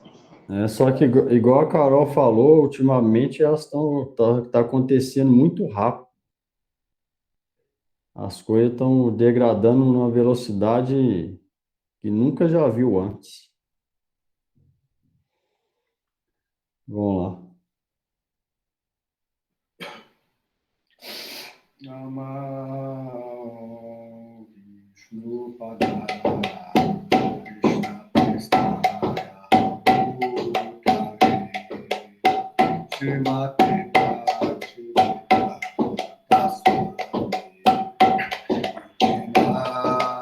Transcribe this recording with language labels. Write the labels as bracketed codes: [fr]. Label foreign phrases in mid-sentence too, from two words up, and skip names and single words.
[pt] só que igual a Carol falou, ultimamente elas tá acontecendo muito rápido. As coisas estão degradando numa velocidade que nunca já viu antes. Vamos lá. [sa] Namah Vishnu Padaya Krishna Prestaya Bhutale Srimate Bhaktivedanta Swami Vinayate